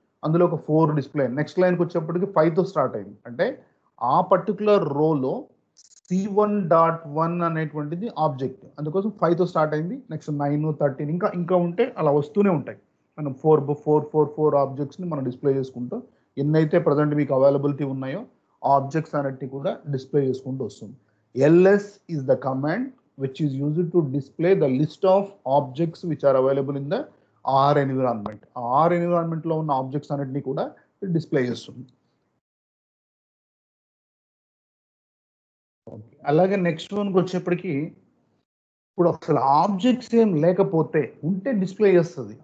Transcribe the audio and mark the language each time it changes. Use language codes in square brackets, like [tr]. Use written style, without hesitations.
[te] అందులో ఒక 4 display. Next లైన్కి వచ్చేప్పటికి 5తో స్టార్ట్ అయింది. అంటే ఆ పర్టికులర్ రోలో C1.1 అనేటువంటిది ఆబ్జెక్ట్, అందుకోసం 5తో స్టార్ట్ అయింది. నెక్స్ట్ 9, 13 ఇంకా ఉంటే అలా వస్తూనే ఉంటాయి. మనం 4 ఆబ్జెక్ట్స్ని మనం డిస్ప్లే చేసుకుంటూ ఎన్నైతే ప్రజెంట్ మీకు అవైలబిలిటీ ఉన్నాయో ఆబ్జెక్ట్స్ అన్నిటిని కూడా డిస్ప్లే చేసుకుంటూ వస్తుంది. [en] L S is the command which is used to display the list of objects which are available in the R environment. [te] R environment లో ఉన్న ఆబ్జెక్ట్స్ అన్నిటిని కూడా డిస్ప్లే చేస్తుంది. అలాగే నెక్స్ట్ వన్కి వచ్చేప్పటికి ఇప్పుడు అసలు ఆబ్జెక్ట్స్ ఏం లేకపోతే ఉంటే డిస్ప్లే చేస్తుంది.